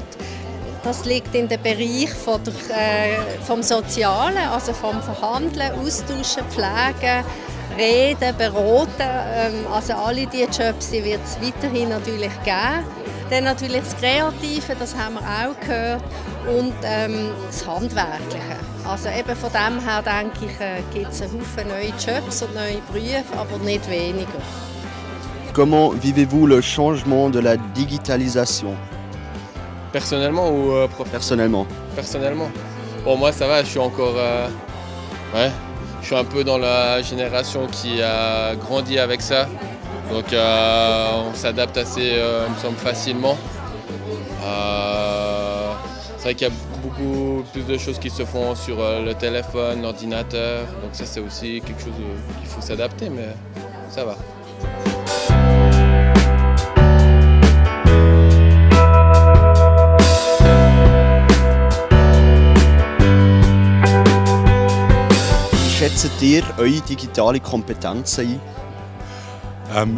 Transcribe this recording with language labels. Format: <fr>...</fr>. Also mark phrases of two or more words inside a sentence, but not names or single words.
<de>Das liegt in dem Bereich vom Sozialen, also vom Verhandeln, Austauschen, Pflegen, Reden, Beraten. Also alle diese Jobs wird es weiterhin natürlich geben. Dann natürlich das Kreative, das haben wir auch gehört, und das Handwerkliche. Also eben von dem her denke ich, gibt es einen Haufen neue Jobs und neue Berufe, aber nicht weniger.</de> <fr>Comment vivez-vous le changement de la digitalisation? Personnellement ou Personnellement. Personnellement. Bon, moi ça va, je suis encore... je suis un peu dans la génération qui a grandi avec ça. Donc on s'adapte assez, il me semble, facilement. C'est vrai qu'il y a beaucoup plus de choses qui se font sur le téléphone, l'ordinateur. Donc ça c'est aussi quelque chose qu'il faut s'adapter, mais ça va.</fr> <de>Schätzt ihr eure digitale Kompetenzen ein?</de>